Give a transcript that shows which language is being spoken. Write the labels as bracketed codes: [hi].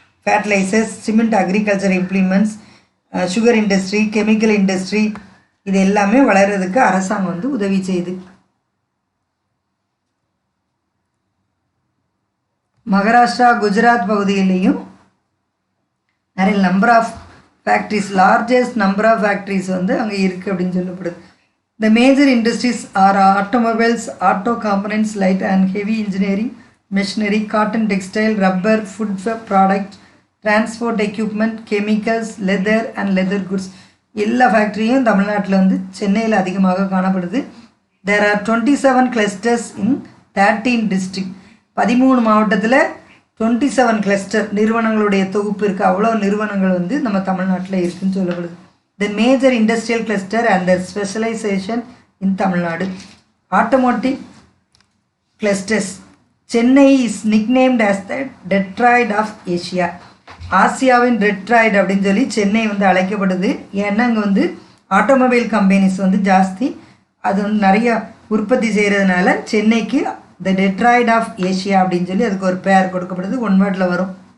[ta] Fertilisers, cement, agriculture implements, sugar industry, chemical industry, இது எல்லாமே வளர்கிறதுக்கு அரசாங்கம் வந்து உதவி செய்யுது. மகாராஷ்டிரா, குஜராத் பகுதியிலையும் நிறைய number of factories, largest number of factories வந்து அங்கே இருக்குது அப்படின்னு சொல்லப்படுது. [en] The major industries are automobiles, auto components, light and heavy engineering, machinery, cotton, textile, rubber, food product, transport equipment, chemicals, leather and leather goods. [ta] எல்லா ஃபேக்ட்ரியும் தமிழ்நாட்டில் வந்து சென்னையில் அதிகமாக காணப்படுது. [en] There are 27 clusters in 13 districts. [ta] 13 மாவட்டத்தில் 27 கிளஸ்டர் நிறுவனங்களுடைய தொகுப்பு இருக்குது. அவ்வளோ நிறுவனங்கள் வந்து நம்ம தமிழ்நாட்டில் இருக்குதுன்னு சொல்லப்படுது. [en] The major industrial cluster and their specialization in Tamil Nadu. Automotive clusters. Chennai is nicknamed as the Detroit of Asia. [ta] ஆசியாவின் டெட்ராய்ட் அப்படின்னு சொல்லி சென்னை வந்து அழைக்கப்படுது. ஏன்னா அங்கே வந்து ஆட்டோமொபைல் கம்பெனிஸ் வந்து ஜாஸ்தி, அது வந்து நிறைய உற்பத்தி செய்கிறதுனால சென்னைக்கு த டெட்ராய்ட் ஆஃப் ஏஷியா அப்படின்னு சொல்லி அதுக்கு ஒரு பேர் கொடுக்கப்படுது. ஒன் வேர்டில் வரும்.